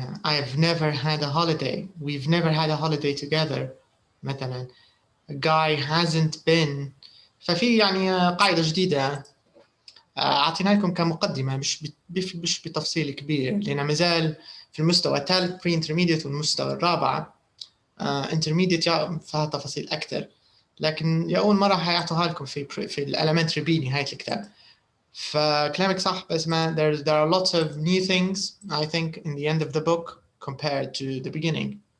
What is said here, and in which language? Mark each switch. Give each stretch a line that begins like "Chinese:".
English: I have never had a holiday. We've never had a holiday together.
Arabic: مثلا.
English: A guy hasn't been.
Arabic: ففي يعني قاعدة جديدة أعطينا لكم كمقدمة، مش بتفصيل كبير، لأن مازال في المستوى الثالث بري انترميديت والمستوى الرابع انترميديت فيها تفاصيل أكثر، لكن لأول مرة حيعطوها لكم في الاليمنتري بي نهاية الكتاب. فكلامك صح، بس ما
English: there are lots of new things I think in the end of the book compared to the beginning.